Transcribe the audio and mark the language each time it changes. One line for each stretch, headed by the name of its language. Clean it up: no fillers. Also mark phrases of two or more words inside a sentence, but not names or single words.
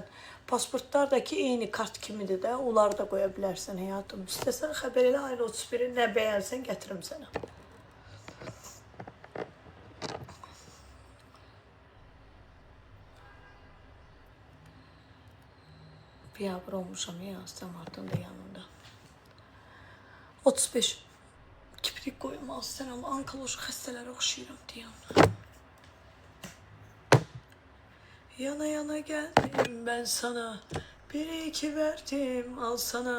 Azerbaijani: Pasportlardakı eyni kart kimidir də, onları da qoya bilərsən həyatım. İstəsən xəbər elə, ayın 31-i nə bəyənsən, gətirim sənə. Biabır olmuşam ya, Samartın da yanında. 35.
Turkish: Kiprik koymaz sen ama
Azerbaijani: onkoloji xəstələrə oxşayıram deyəm.
Turkish: Yana yana geldim ben sana, bir iki verdim al sana.